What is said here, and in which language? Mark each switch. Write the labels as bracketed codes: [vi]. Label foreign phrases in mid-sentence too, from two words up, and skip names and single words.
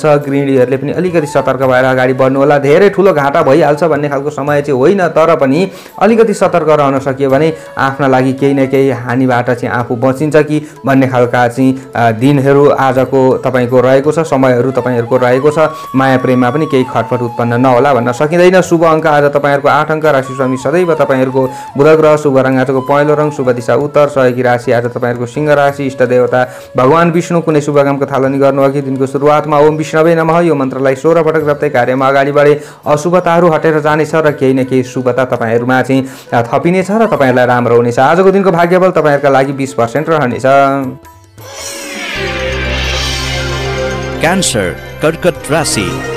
[ne] गृहिणीहरूले पनि अलिकति सतर्क भएर अगाडि बढ्नु होला। धेरै ठुलो घाटा भइहाल्छ भन्ने खालको समय चाहिँ होइन, तर पनि अलिकति सतर्क रहन सकियो भने आफ्ना लागि केही न केही हानिबाट चाहिँ आफू बचिन्छ कि भन्ने खालका चाहिँ दिनहरू आजको तपाईँको रहेको छ, समयहरू तपाईँहरूको रहेको छ। माया प्रेममा पनि केही खटपट उत्पन्न नहोला भन्न सकिँदैन। शुभ अङ्क आज तपाईँहरूको 8 अङ्क। राशि स्वामी सदैव तपाईँहरूको बुध ग्रह। शुभ रङ आजको पहेँलो रङ। शुभ दिशा उत्तर। सहयोगी राशि आज तपाईँहरूको सिंह राशि। देवता भगवान विष्णु। कुनै शुभ कामको थालनी गर्नु अघि दिनको सुरुवातमा [sa] ओम विष्णवे नमः [ne] यो मन्त्रलाई 16 पटक जप्दै कार्यमा अगाडि बढे अशुभताहरू हटेर जानेछ र केही न केही शुभता तपाईँहरूमा चाहिँ थपिनेछ र तपाईँहरूलाई राम्रो हुनेछ। आजको दिनको भाग्यबल तपाईँहरूका लागि 20% रहनेछ। क्यान्सर, कर्कट राशि।